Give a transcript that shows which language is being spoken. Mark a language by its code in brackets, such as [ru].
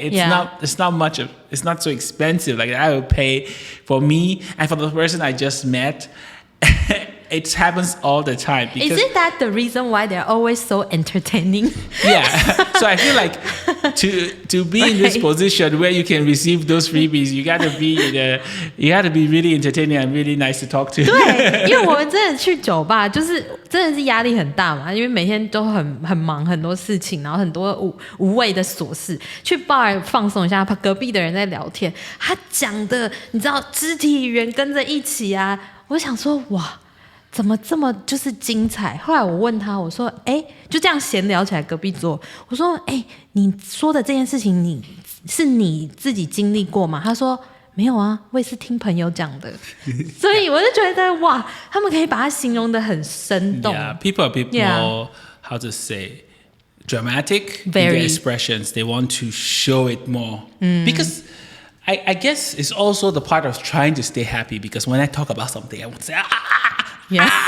[en] It's not so expensive. Like I will pay for me and for the person I just met. it happens all the time. Because, Isn't that the reason why they're always so entertaining? Yeah. So I feel like to be in this position where you can receive those freebies, you got to be really entertaining and really nice to talk to. [zh] 对，因为我们真的去酒吧，就是真的是压力很大嘛，因为每天都很忙，很多事情，然后很多无谓的琐事。去 bar 放松一下，隔壁的人在聊天，他讲的你知道肢体语言跟着一起啊，我想说哇。怎么这么就是精彩？后来我问他，我说：“哎，就这样闲聊起来，隔壁桌，我说：哎，你说的这件事情，你自己经历过吗？”他说：“没有啊，我也是听朋友讲的。” 所以我就觉得哇，他们可以把它形容得很生动。 [en] Yeah, people are a bit more, how to say, dramatic in their expressions. They want to show it more because. I guess it's also the part of trying to stay happy because when I talk about something, I would say, look.